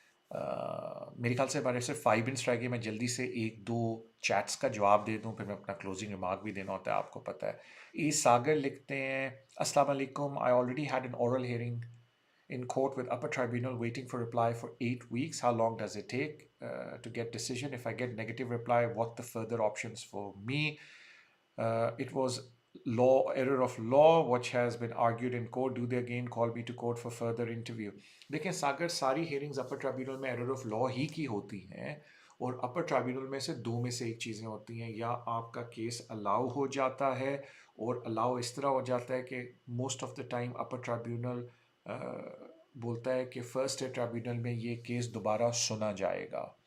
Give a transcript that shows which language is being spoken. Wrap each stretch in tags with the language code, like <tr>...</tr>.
<ur>میرے خیال سے ہمارے صرف 5 منٹس رہ گئے. میں جلدی سے 1-2 چیٹس کا جواب دے دوں, پھر میں اپنا کلوزنگ ریمارک بھی دینا ہوتا ہے, آپ کو پتہ ہے.</ur> <en>E Sagar</en> <ur>لکھتے ہیں</ur> <en>السلام علیکم, I already had an oral hearing in court with upper tribunal waiting for reply for 8 weeks. How long does it take to get decision? If I get negative reply, what the further options for me? It was error of law which has been argued in court. Do they again call me to court for further interview?</en> <ur>دیکھیں ساگر, ساری ہیئرنگز اپر ٹرائبیونل میں error of law ہی کی ہوتی ہیں, اور اپر ٹرائبیونل میں سے 2 میں سے ایک چیزیں ہوتی ہیں, یا آپ کا کیس الاؤ ہو جاتا ہے, اور الاؤ اس طرح ہو جاتا ہے کہ</ur> <en>most of the time</en> <ur>اپر ٹرائبیونل بولتا ہے کہ فرسٹ ٹرائبیونل میں یہ کیس دوبارہ سنا جائے گا.</ur>